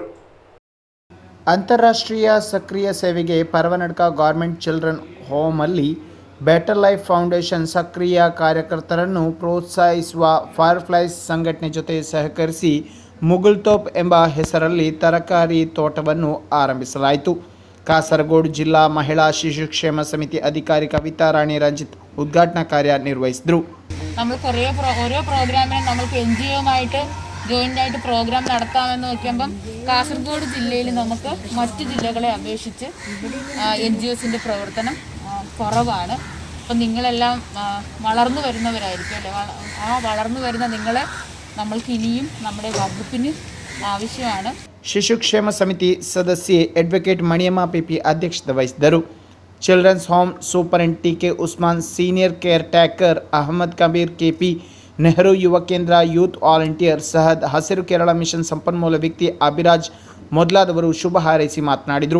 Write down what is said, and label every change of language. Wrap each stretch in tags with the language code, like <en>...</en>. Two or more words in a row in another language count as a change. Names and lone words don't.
<kn>ಅಂತಾರಾಷ್ಟ್ರೀಯ ಸಕ್ರಿಯ ಸೇವೆಗೆ ಪರವನಡ್ಕ ಗೌರ್ಮೆಂಟ್ ಚಿಲ್ಡ್ರನ್ ಹೋಮ್ ಅಲ್ಲಿ ಬೆಟರ್ ಲೈಫ್ ಫೌಂಡೇಶನ್ ಸಕ್ರಿಯ ಕಾರ್ಯಕರ್ತರನ್ನು ಪ್ರೋತ್ಸಾಹಿಸುವ ಫೈರ್ ಫ್ಲೈಸ್ ಸಂಘಟನೆ ಜೊತೆ ಸಹಕರಿಸಿ ಮುಗುಲ್ ತೋಪ್ ಎಂಬ ಹೆಸರಲ್ಲಿ ತರಕಾರಿ ತೋಟವನ್ನು ಆರಂಭಿಸಲಾಯಿತು.</kn> <ml>കാസർഗോഡ് ജില്ലാ മഹിളാ ശിശുക്ഷേമ സമിതി അധികാരി കവിതാ റാണി രഞ്ജിത്ത് ഉദ്ഘാടന കാര്യ നിർവഹിച്ചു. നമ്മൾ ഓരോ പ്രോഗ്രാമിനും നമ്മൾക്ക് NGOയുമായിട്ട് ജോയിൻ്റ് ആയിട്ട് പ്രോഗ്രാം നടത്താമെന്ന് നോക്കുമ്പം കാസർഗോഡ് ജില്ലയിൽ നമുക്ക് മറ്റു ജില്ലകളെ അപേക്ഷിച്ച് NGOസിൻ്റെ പ്രവർത്തനം കുറവാണ്. അപ്പം നിങ്ങളെല്ലാം വളർന്നു വരുന്നവരായിരിക്കും അല്ലേ? ആ വളർന്നു വരുന്ന നിങ്ങളെ നമ്മൾക്ക് ഇനിയും നമ്മുടെ വകുപ്പിന് ആവശ്യമാണ്.</ml> <kn>ಶಿಶುಕ್ಷೇಮ ಸಮಿತಿ ಸದಸ್ಯೆ ಅಡ್ವೊಕೇಟ್ ಮಣಿಯಮ್ಮ ಪಿಪಿ ಅಧ್ಯಕ್ಷತೆ ವಹಿಸಿದರು.</kn> <en>children's home superint</en> <kn>TK ಉಸ್ಮಾನ್,</kn> <en>senior care taker</en> <kn>ಅಹಮದ್ ಕಬೀರ್ KP, ನೆಹರು ಯುವ ಕೇಂದ್ರ,</kn> <en>youth volunteer</en> <kn>ಸಹದ್, ಹಸಿರು ಕೇರಳ ಮಿಷನ್ ಸಂಪನ್ಮೂಲ ವ್ಯಕ್ತಿ ಅಭಿರಾಜ್ ಮೊದಲಾದವರು ಶುಭ ಹಾರೈಸಿ ಮಾತನಾಡಿದರು.</kn>